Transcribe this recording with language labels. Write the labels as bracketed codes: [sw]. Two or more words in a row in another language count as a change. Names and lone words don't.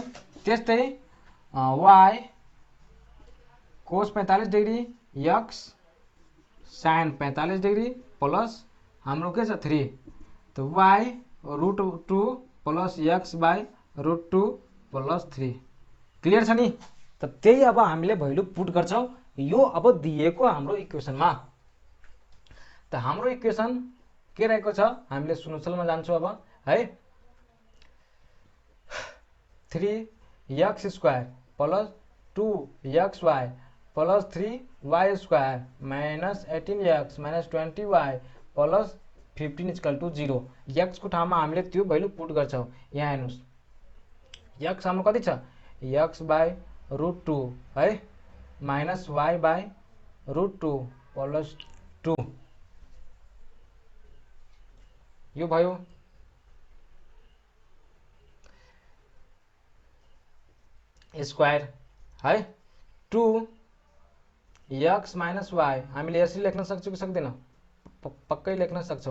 [en] त्यस्तै y cos 45 degree x sin 45 degree plus [ne] हाम्रो के छ 3 त [en] y √2 plus x by √2 plus 3 [ne] क्लियर छ नि। त त्यही अब हामीले [en] value put [ne] गर्छौं यो अब दिएको हाम्रो इक्वेसनमा। त हाम्रो इक्वेसन के रहेको छ हामीले सोलुसनमा जान्छौं अब है [en] 3x² plus 2xy plus 3y² minus 18x minus 20y plus 15 equal to 0 [ne] x को ठाउँमा हामीले त्यो [en] value put [ne] गर्छौं। यहाँ हेर्नुस् x हाम्रो कति छ [en] x by √2 [ne] है [en] minus y by √2 plus 2 [ne] यो भयो। स्क्वायर है [en] 2x minus y [ne] हामीले यसरी लेख्न सक्छौं कि सक्दैनौं पक्कै लेख्न सक्छौं।